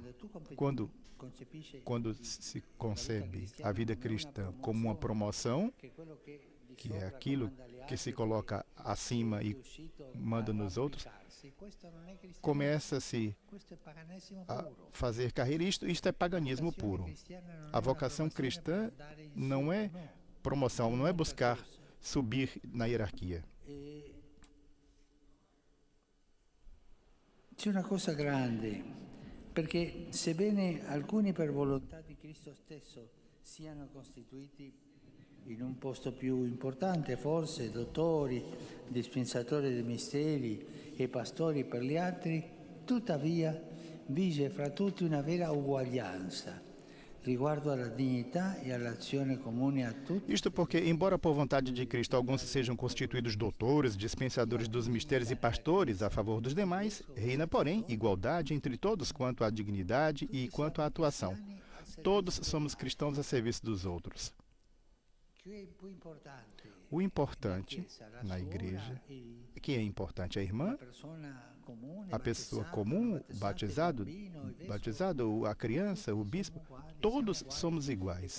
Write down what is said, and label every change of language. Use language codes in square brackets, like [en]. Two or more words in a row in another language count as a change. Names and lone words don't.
[pt] Quando se concebe a vida cristã como uma promoção, que é aquilo que se coloca acima e manda nos outros, começa-se a fazer carreira. Isto é paganismo puro. A vocação cristã não é promoção, não é buscar subir na hierarquia. [it] C'è una cosa grande, perché sebbene alcuni per volontà di Cristo stesso siano costituiti in un posto più importante, forse dottori, dispensatori dei misteri e pastori per gli altri, tuttavia vige fra tutti una vera uguaglianza riguardo alla dignità e all'azione comune a tutti. [pt] Isto porque, embora por vontade de Cristo alguns sejam constituídos doutores, dispensadores dos mistérios e pastores a favor dos demais, reina, porém, igualdade entre todos quanto à dignidade e quanto à atuação. Todos somos cristãos a serviço dos outros. O importante na igreja, que é importante a irmã, a pessoa comum, batizado, a criança, o bispo, todos somos iguais.